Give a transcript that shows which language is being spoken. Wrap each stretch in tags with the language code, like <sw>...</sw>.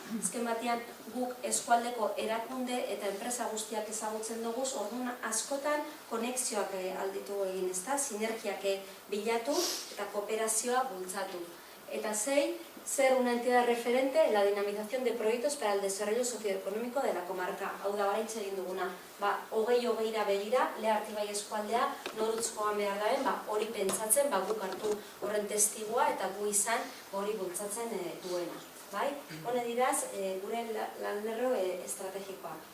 <eu>Azken batean guk eskualdeko erakunde eta enpresa guztiak ezagutzen dugu, orduan askotan konexioak alditu egin, ezta? Sinergiak bilatu eta kooperazioa bultzatu.</eu> <es>Eta ser una entidad referente en la dinamización de proyectos para el desarrollo socioeconómico de la comarca.</es> <eu>Hau da baraitze egin duguna. 20-20 begira, Lehartibai eskualdea norutzkoan behar daben, hori pentsatzen, guk hartu horren testigua eta gu izan hori bultzatzen duena. Hone diraz, gure lanlerro estrategikoa.</eu>